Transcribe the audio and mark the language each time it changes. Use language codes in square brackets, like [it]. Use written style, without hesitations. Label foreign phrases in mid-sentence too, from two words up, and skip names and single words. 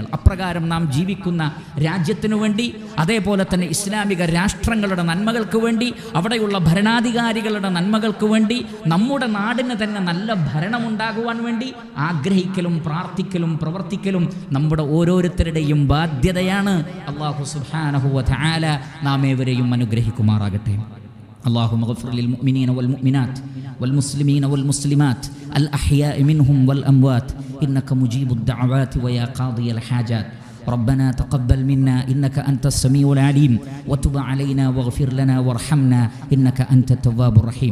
[ml] അപ്രകാരം നാം ജീവിക്കുന്ന രാജ്യത്തിനു വേണ്ടി, അതേപോലെ തന്നെ ഇസ്ലാമിക രാഷ്ട്രങ്ങളുടെ നന്മകൾക്ക് വേണ്ടി, അവിടെയുള്ള ഭരണാധികാരികളുടെ നന്മകൾക്ക് വേണ്ടി, നമ്മുടെ നാടിന് തന്നെ നല്ല ഭരണമുണ്ടാകുവാൻ വേണ്ടി ആഗ്രഹിക്കലും പ്രാർത്ഥിക്കലും പ്രവർത്തിക്കലും നമ്മുടെ ഓരോരുത്തരുടെയും ബാധ്യതയാണ്. അല്ലാഹു [ar] سبحانه وتعالى [ml] നാം ഏവരെയും അനുഗ്രഹിക്കുമാറാകട്ടെ. [ar] اللهم اغفر للمؤمنين والمؤمنات والمسلمين والمسلمات الأحياء منهم والأموات إنك مجيب الدعوات ويا قاضي الحاجات. ربنا تقبل منا إنك أنت السميع العليم وتب علينا واغفر لنا وارحمنا إنك أنت التواب الرحيم.